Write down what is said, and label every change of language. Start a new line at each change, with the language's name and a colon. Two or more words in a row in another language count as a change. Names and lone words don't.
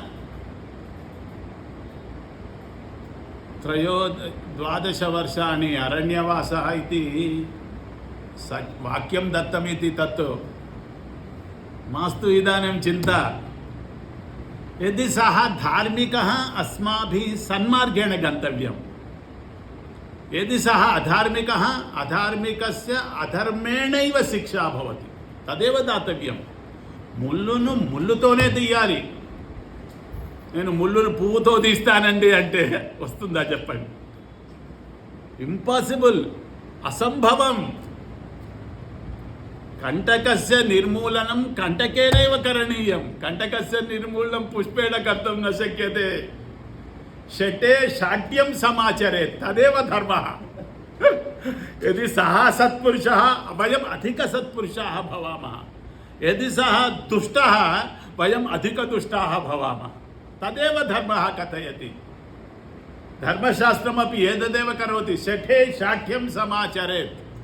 Sanskrit: 12 वर्षाणि अरण्यवासः इति वाक्यं दत्तमिति तत् मास्तु इदानीं चिन्ता यदि सः धार्मिकः अस्माभिः सन्मार्गेण गन्तव्यं यदि सः अधार्मिकः अधार्मिकस्य अधर्मेणैव शिक्षा भवति तदेव दातव्यं
Telugu: ముళ్ళును ముళ్ళుతోనే తీయాలి నేను ముళ్ళును పువ్వుతో తీస్తానండి అంటే వస్తుందా చెప్పండి ఇంపాసిబుల్ అసంభవం
Sanskrit: కంటకస్య నిర్మూలనం కంటకేనైవ కరణీయం కంటకస్య నిర్మూలనం పుష్పేణ కర్తుం న శక్యతే షటే శాఠ్యం సమాచరేత్ తదేవ ధర్మః यदि सः सत्पुरुषः वयम् अधिकसत्पुरुषाः भवामः यदि सः दुष्टः वयम् अधिकदुष्टाः भवामः तदेव धर्मः कथयति धर्मशास्त्रमपि एतदेव करोति शठे शाठ्यं समाचरेत्